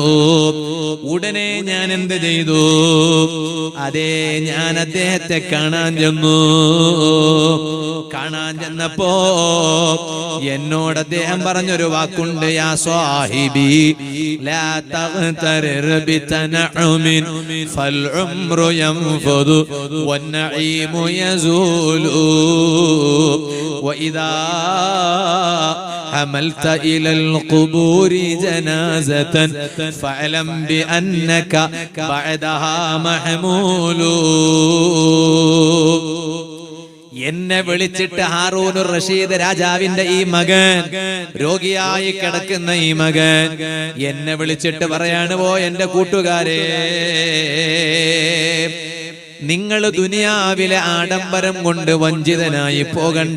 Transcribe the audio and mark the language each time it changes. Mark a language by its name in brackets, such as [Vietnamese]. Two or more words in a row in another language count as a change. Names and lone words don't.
[Malayalam] ഉടനെ ഞാൻ എന്ത് ചെയ്തു? അതേ, ഞാൻ അദ്ദേഹത്തെ കാണാൻ ചെന്നപ്പോ എന്നോട് അദ്ദേഹം പറഞ്ഞൊരു വാക്കുണ്ട്, [Arabic] يا صاحبي لا تغترر بتنعم فالعمر ينفد والنعيم يزول വഇദാ حملت إلى القبور جنازة فاعلم بأنك بعدها محمول. [Malayalam] എന്നെ വിളിച്ചിട്ട് ഹാറൂനുർ റഷീദ് രാജാവിന്റെ ഈ മകൻ, രോഗിയായി കിടക്കുന്ന ഈ മകൻ എന്നെ വിളിച്ചിട്ട് പറയാണ്, ഓ എന്റെ കൂട്ടുകാരെ, നിങ്ങൾ ദുനിയാവിലെ ആഡംബരം കൊണ്ട് വഞ്ചിതനായി പോകണ്ട.